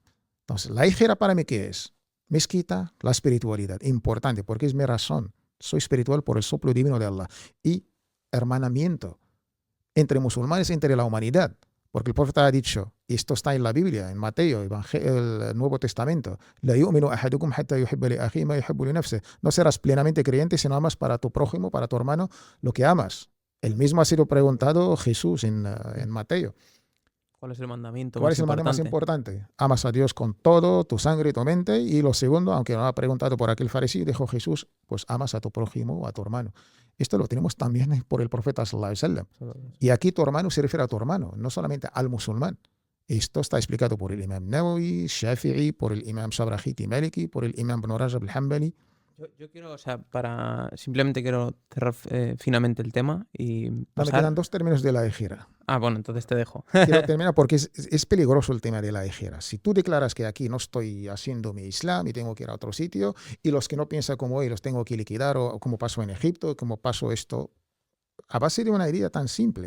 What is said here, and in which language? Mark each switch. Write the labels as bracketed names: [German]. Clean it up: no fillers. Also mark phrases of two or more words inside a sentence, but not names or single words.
[Spanish] Entonces, la hijra para mí, ¿qué es? Mezquita, la espiritualidad, importante, porque es mi razón. Soy espiritual por el soplo divino de Allah. Y hermanamiento entre musulmanes, entre la humanidad. Porque el profeta ha dicho, y esto está en la Biblia, en Mateo, el Nuevo Testamento, [Arabic] "لا يؤمن أحدكم حتى يحب لأخيه ما يحب لنفسه". [Spanish] No serás plenamente creyente si no amas para tu prójimo, para tu hermano, lo que amas. El mismo ha sido preguntado Jesús en Mateo. ¿Cuál es el mandamiento ¿Cuál más es el mandamiento más importante? importante? Amas a Dios con todo, tu sangre y tu mente. Y lo segundo, aunque no lo ha preguntado por aquel fariseo, dijo Jesús, pues amas a tu prójimo o a tu hermano. Esto lo tenemos también por el profeta [Arabic] صلى الله عليه وسلم. [Spanish] Y aquí tu hermano se refiere a tu hermano, no solamente al musulmán. Esto está explicado por el imam Nawawi, Shafi'i, por el imam Shabrahiti Maliki, por el imam Ibn Rajab al-Hanbali. Yo quiero, o sea, simplemente quiero cerrar finamente el tema y Me pasar. quedan 2 términos de la ejira. Ah, bueno, entonces te dejo. Quiero terminar porque es peligroso el tema de la ejira. Si tú declaras que aquí no estoy haciendo mi islam y tengo que ir a otro sitio, y los que no piensan como ellos los tengo que liquidar, o como pasó en Egipto, como pasó esto, a base de una idea tan simple.